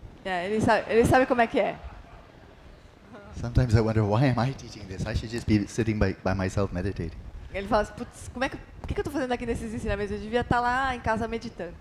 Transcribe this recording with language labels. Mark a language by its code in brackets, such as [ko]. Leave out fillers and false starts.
[pt] Yeah, ele sabe como é que é. [en] Sometimes I wonder, why am I teaching this? I should just be sitting by myself meditating. [pt] Ele fala assim, putz, por que eu estou fazendo aqui nesses ensinamentos? Eu devia estar lá em casa meditando.